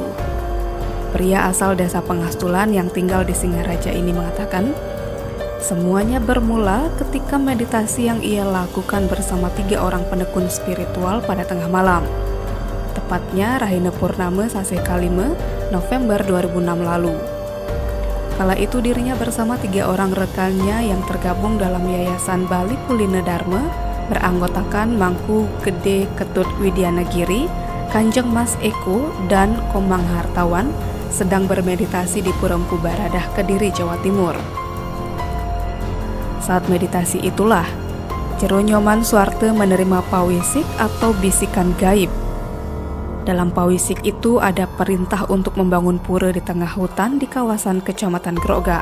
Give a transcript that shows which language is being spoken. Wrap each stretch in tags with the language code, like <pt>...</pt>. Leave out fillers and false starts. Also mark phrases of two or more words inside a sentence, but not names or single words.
<id>Pria asal desa Pengastulan yang tinggal di Singaraja ini mengatakan, semuanya bermula ketika meditasi yang ia lakukan bersama 3 orang penekun spiritual pada tengah malam.</id> <ban>Tepatnya Rahina Purnama Sase Kalime,</ban> <id>November 2006 lalu. Kala itu dirinya bersama 3 orang rekannya yang tergabung dalam Yayasan Bali Kulina Dharma beranggotakan Mangku Gede Ketut Widyanagiri, Kanjeng Mas Eko, dan Komang Hartawan sedang bermeditasi di Pura Empu Baradah, Kediri, Jawa Timur. Saat meditasi itulah, Jero Nyoman Suwarte menerima pawisik atau bisikan gaib. Dalam pawisik itu ada perintah untuk membangun pura di tengah hutan di kawasan Kecamatan Grogak.</id>